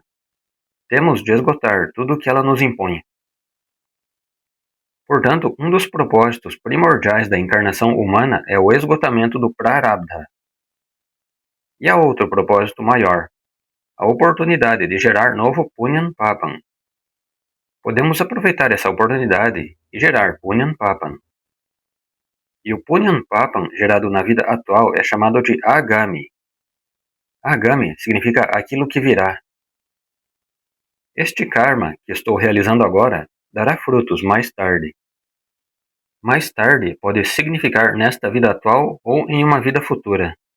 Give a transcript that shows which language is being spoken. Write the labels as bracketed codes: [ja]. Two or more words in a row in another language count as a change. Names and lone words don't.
[pt] Temos de esgotar tudo o que ela nos impõe. Portanto, um dos propósitos primordiais da encarnação humana é o esgotamento do prarabdha. E há outro propósito maior, a oportunidade de gerar novo [sa] punyam papam. [pt] Podemos aproveitar essa oportunidade e gerar [sa] punyam papam. [pt] E o [sa] punyam papam [pt] gerado na vida atual é chamado de agami. Agami significa aquilo que virá. Este karma que estou realizando agora dará frutos mais tarde. Mais tarde pode significar nesta vida atual ou em uma vida futura.